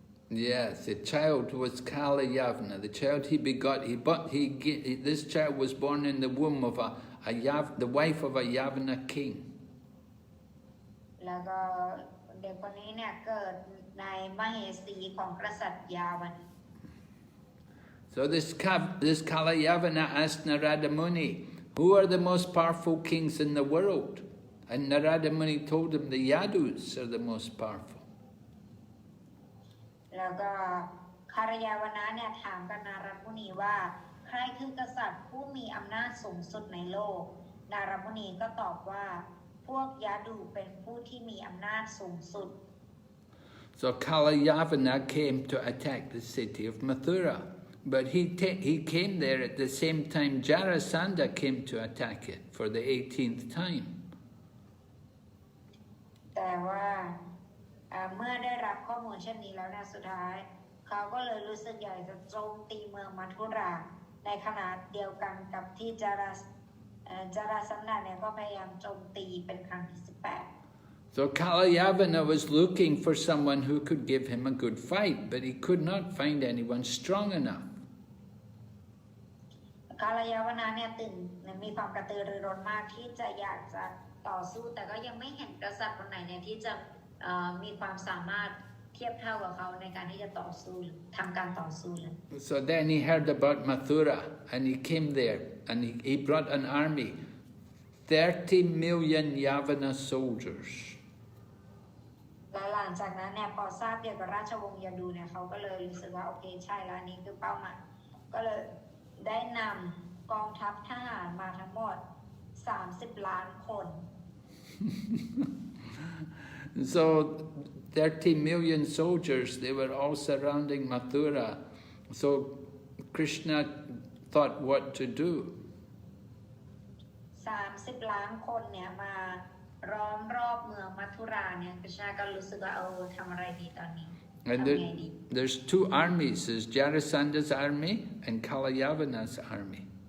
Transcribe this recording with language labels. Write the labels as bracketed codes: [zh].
[en] Yes, the child was Kalayavana. The child he begot, this child was born in the womb of the wife of a Yavana king. [th] แล้วก็เด็กคนนี้เนี่ยเกิดในมเหสีของกษัตริย์ยาวัน [en] So this Kalayavana asked Narada Muni, who are the most powerful kings in the world? And Narada Muni told him the Yadus are the most powerful. [th] แล้วก็คารยาวนะเนี่ยถามกับนารมุนีว่าใครคือกษัตริย์ผู้มีอำนาจสูงสุดในโลกนารมุนีก็ตอบว่าพวกยาดูเป็นผู้ที่มีอำนาจสูงสุด [en] So Kalayavana came to attack the city of Mathura, but he came there at the same time Jarasandha came to attack it for the 18th time. [th] แต่ว่าเมื่อได้รับข้อมูลเช่นนี้แล้วเนี่ยสุดท้ายเขาก็เลยรู้สึกอยากจะโจมตีเมืองมัทุราในขณะเดียวกันกับที่จาราสันดาเนี่ยก็พยายามโจมตีเป็นครั้งที่18 [en] So Kalayavana was looking for someone who could give him a good fight, but he could not find anyone strong enough. [th] กาลยาวนาเนี่ยมีความกระตือรือร้นมากที่จะอยากจะต่อสู้แต่ก็ยังไม่เห็นกษัตริย์คนไหนเนี่ยที่จะมีความสามารถเทียบเท่ากับเขาในการที่จะต่อสู้ทำการต่อสู้เลย [en] So then he heard about Mathura and he came there and he brought an army, 30 million Yavana soldiers. [th] และหลังจากนั้นเนี่ยพอทราบเกี่ยวกับราชวงศ์ยาดูเนี่ยเขาก็เลยรู้สึกว่าโอเคใช่แล้วนี่คือเป้าหมายก็เลยได้นำกองทัพทหารมาทั้งหมด30 ล้านคน [en] So 30 million soldiers, they were all surrounding Mathura. So Krishna thought what to do. [th] 30 ล้านคนเนี่ยมาล้อมรอบเมืองมัทุราเนี่ยกฤษณาก็รู้สึกว่าทำอะไรดีตอนนี้ [en] And there's two armies, there's Jarasanda's army and Kalayavana's army.